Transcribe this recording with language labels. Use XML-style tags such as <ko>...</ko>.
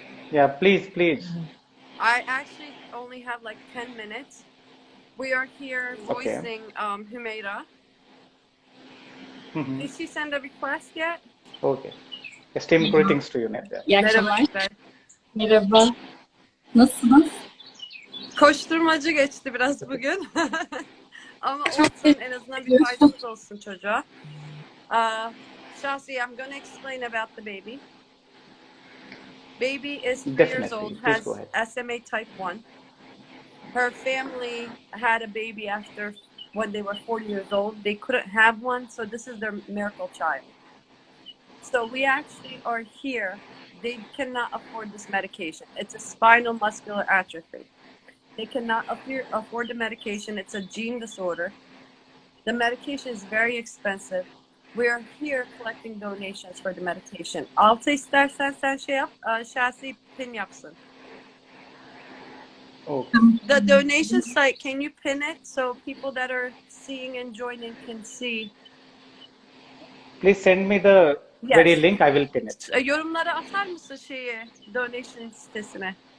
<en>Yeah, please, please. I actually only have like 10 minutes. We are here voicing Humeira. Mm-hmm. Did she send a request yet? Okay. Esteemed greetings to you, Nidya.</en> <tr>İyi Merhaba. akşamlar. Merhaba. Nasılsınız? Koşturmacı geçti biraz bugün. Ama olsun, en azından bir faydamız olsun çocuğa.</tr> <en>Shashi, I'm going to explain about the baby. Baby is 3 years old, has SMA type 1. Her family had a baby after when they were 40 years old. They couldn't have one, so this is their miracle child. So we actually are here. They cannot afford this medication. It's a spinal muscular atrophy. They cannot afford the medication. It's a gene disorder. The medication is very expensive. We are here collecting donations for the medication.</en> <tr>Altı istersen sen şey yap, Shashi pin yapsın.</tr> <en>Okay. The donation site, can you pin it so people that are seeing and joining can see? Please send me the very link. I will pin it.</en> <tr>Yorumlara atar mısın şeyi, donation sitesine?</tr>